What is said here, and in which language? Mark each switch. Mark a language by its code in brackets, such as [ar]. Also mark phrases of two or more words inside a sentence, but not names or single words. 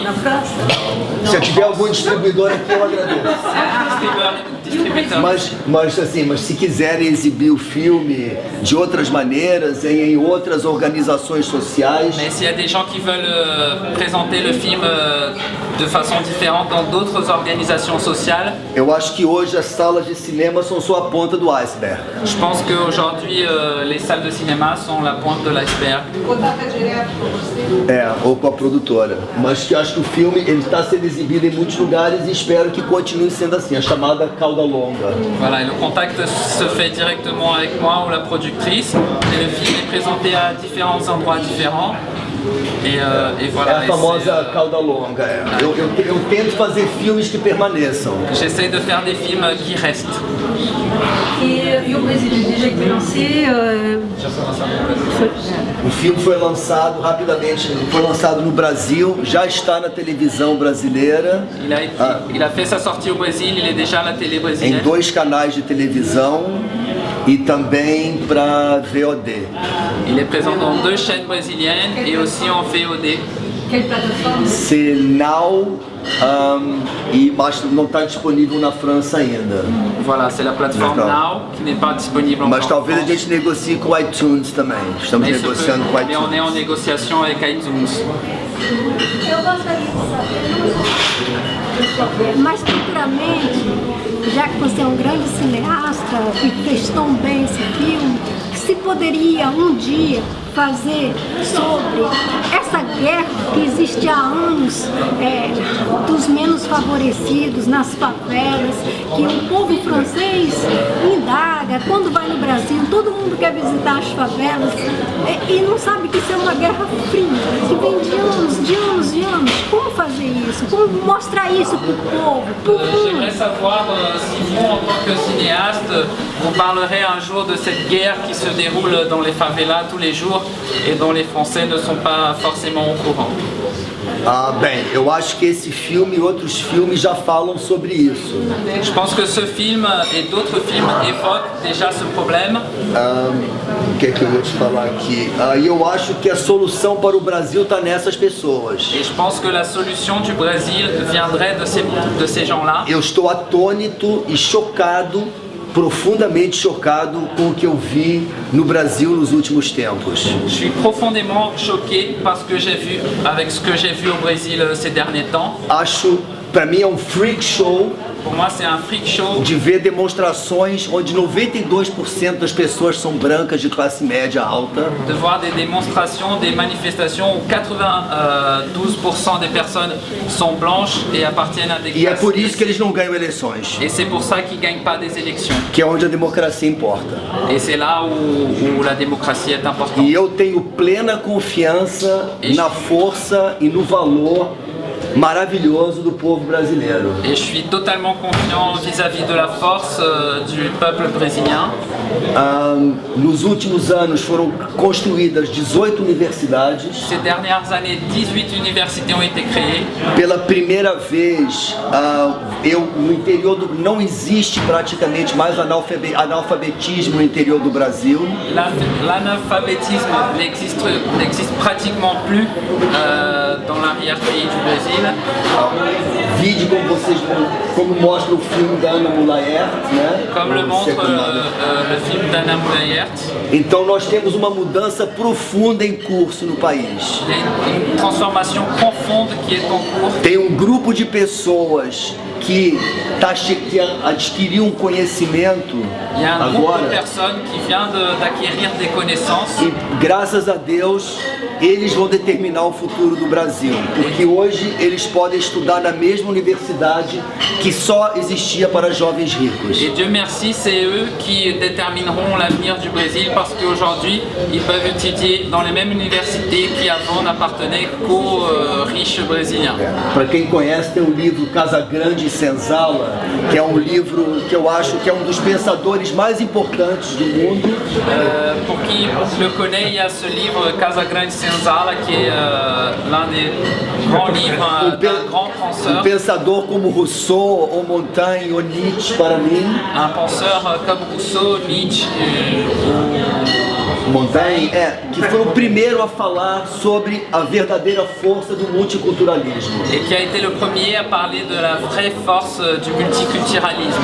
[pt] Se tiver algum distribuidor aqui, eu agradeço. Distributeur. Mas se quiserem exibir o filme de outras maneiras, em outras organizações sociais, [fr] Mais s'il y a des gens qui veulent présenter le film de façon différente dans d'autres organisations sociales, [pt] eu acho que hoje as salas de cinema são só a ponta do iceberg. [fr] je pense qu'aujourd'hui les salles de cinéma sont la pointe de l'iceberg. [pt] Ou com a produtora. Mas que acho que o filme ele está sendo exibido em muitos lugares e espero que continue sendo assim, a chamada cauda longa. [fr] Voilà, et le contact se fait directement avec moi ou la productrice, et le film est présenté à différents endroits différents. Et voilà. [pt] É a famosa cauda longa. Eu tento fazer filmes que permaneçam. [fr] J'essaie de faire des films qui restent. [pt] E o Brasil [fr] déjà été lancé. [pt] O filme foi lançado rapidamente, foi lançado no Brasil, já está na televisão brasileira. [fr] Il a fait sa sortie au Brésil, il est déjà à la télé Em brésilienne. [pt] 2 canais de televisão e também para VOD. [fr] Il est présent dans 2 chaînes brésiliennes et aussi en VOD. Quelle plateforme? C'est Now, [pt] mas não está disponível na França ainda. [fr] Voilà, c'est la plateforme D'accord. Now qui n'est pas disponible encore. [pt] Mas talvez a gente negocie com o iTunes também. Estamos Mais negociando com o [fr] mais on est en iTunes. négociation avec iTunes. [pt] Eu gostaria de saber, mais futuramente, já que você é um grande cineasta e fez tão bem esse filme, se poderia um dia fazer sobre essa guerra que existe há anos dos menos favorecidos nas favelas, que o povo francês indaga quando vai no Brasil, todo mundo quer visitar as favelas e não sabe que isso é uma guerra fria, que vem de anos. Como fazer isso? Como mostrar isso para o povo, para o mundo? [fr] J'aimerais savoir si vous, en tant que cinéaste, vous parlerez un jour de cette guerre qui se déroule dans les favelas tous les jours et dont les Français ne sont pas forcément au courant. [pt] Bem, eu acho que esse filme e outros filmes já falam sobre isso. [fr] Je pense que ce film et d'autres films évoquent déjà ce problème. [pt] O que é que eu ia te falar aqui? E eu acho que a solução para o Brasil está nessas pessoas. [fr] Et je pense que la solution du Brésil viendrait de ces gens-là. [pt] Eu estou atônito e chocado, profundamente chocado com o que eu vi no Brasil nos últimos tempos. [fr] Je suis profondément choqué parce que avec ce que j'ai vu au Brésil ces derniers temps. [pt] Acho, para mim é um [en] freak show. [fr] Pour moi, c'est un [en] freak show. [pt] De ver demonstrações onde 92% das pessoas são brancas de classe média alta. [fr] De voir des démonstrations, des manifestations où 92% des personnes sont blanches et appartiennent à des classes. [pt] E é por isso que eles não ganham eleições. [fr] Et c'est pour ça qu'ils ne gagnent pas des élections. [pt] Que é onde a democracia importa. [fr] Et c'est là où la démocratie est importante. [pt] E eu tenho plena confiança na força e no valor maravilhoso do povo brasileiro. [fr] Et je suis totalement confiant vis-à-vis de la force du peuple brésilien. [pt] Nos últimos anos foram construídas 18 universidades. [fr] Ces dernières années, 18 universités ont été créées. [pt] Pela primeira vez, no interior não existe praticamente mais analfabetismo no interior do Brasil. [fr] L'analphabétisme n'existe pratiquement plus dans l'arrière-pays du Brésil. [pt] vide como mostra o filme da Ana Mulaert, né? [fr] Comme le montre le film d'Anna Mulaert. [pt] Então nós temos uma mudança profunda em curso no país. [fr] Il y a une transformation profonde qui est en cours. [pt] Tem um grupo de pessoas que adquiriu um conhecimento [fr] Il y a un groupe de agora personnes qui vient d'acquérir des connaissances. [pt] e, graças a Deus, eles vão determinar o futuro do Brasil, porque hoje eles podem estudar na mesma universidade que só existia para jovens ricos. [fr] Et Dieu merci, c'est eux qui détermineront l'avenir du Brésil parce qu'aujourd'hui, ils peuvent étudier dans les mêmes universités qui avant n'appartenaient qu'aux riches brésiliens. [pt] Para quem conhece, tem o livro Casagrande e Senzala, que é um livro que eu acho que é um dos pensadores mais importantes do mundo. [fr] Pour qui le connaît, il y a ce livre Casagrande Senzala qui est l'un des grands livres d'un grand penseur. [pt] Pensador como Rousseau ou Montaigne ou Nietzsche, para mim. [fr] Un penseur comme Rousseau, Nietzsche Montaigne, [pt] que foi o primeiro a falar sobre a verdadeira força do multiculturalismo. [fr] et qui a été le premier à parler de la vraie force du multiculturalisme.